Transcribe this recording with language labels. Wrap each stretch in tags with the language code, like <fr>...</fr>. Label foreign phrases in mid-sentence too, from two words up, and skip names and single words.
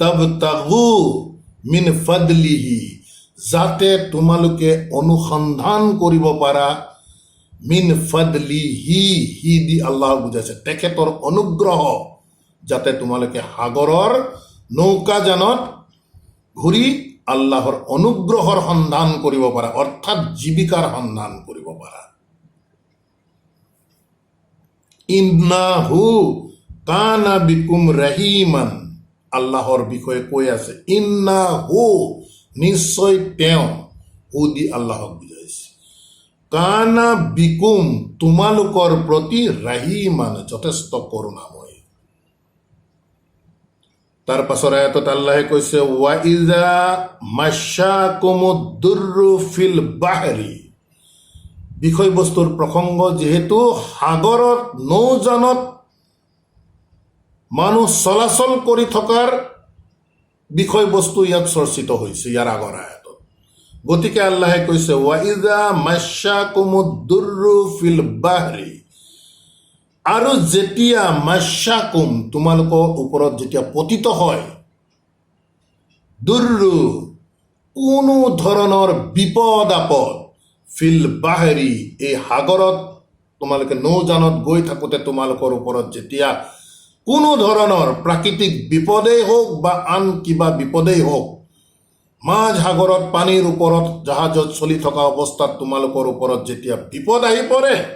<ar>لتبتغوا من فضله,</ar> <as>যাতে তোমালোকে অনুসন্ধান কৰিব পাৰা,</as> <ar>من فضله,</ar> <as>হি দি আল্লাহ বুজাইছে, তেখেতৰ অনুগ্ৰহ, যাতে তোমালোকে সাগৰৰ নৌকাজানত ঘূৰি আল্লাহৰ অনুগ্ৰহৰ সন্ধান কৰিব পাৰা, অৰ্থাৎ জীৱিকাৰ সন্ধান কৰিব পাৰা।</as> <ar>إنه كان بكم رحيما,</ar> <as>আল্লাহৰ বিষয়ে কৈ আছে, ইন্নাহু, নিশ্চয় তেওঁ, হু দি আল্লাহক বুজাইছে,</as> <ar>كان بكم,</ar> <as>তোমালোকৰ প্ৰতি, ৰহিমান, যথেষ্ট কৰোণাময়। তাৰ পাছৰ আয়াতত আল্লাহে কৈছে,</as> <ar>وإذا مسكم الضر في البحر,</ar> <as>বিষয়বস্তুৰ প্ৰসংগ যিহেতু সাগৰত নৌজানত মানুহ চলাচল কৰি থকাৰ বিষয়বস্তু ইয়াত চৰ্চিত হৈছে ইয়াৰ আগৰ আয়াতত। গতিকে আল্লাহে কৈছে,</as> <ar>وإذا مسكم الضر في البحر,</ar> <as>আৰু যেতিয়া মাশাকুম, তোমালোকৰ ওপৰত যেতিয়া পতিত হয়, দুৰ্ৰু, কোনো ধৰণৰ বিপদ আপদ,</as> <ar>في البحر,</ar> <as>এই সাগৰত তোমালোকে নৌজানত গৈ থাকোঁতে তোমালোকৰ ওপৰত যেতিয়া কোনো ধৰণৰ প্ৰাকৃতিক বিপদেই হওক বা আন কিবা বিপদেই হওক, মাজ সাগৰত পানীৰ ওপৰত জাহাজত চলি থকা অৱস্থাত তোমালোকৰ ওপৰত যেতিয়া বিপদ আহি পৰে,</as>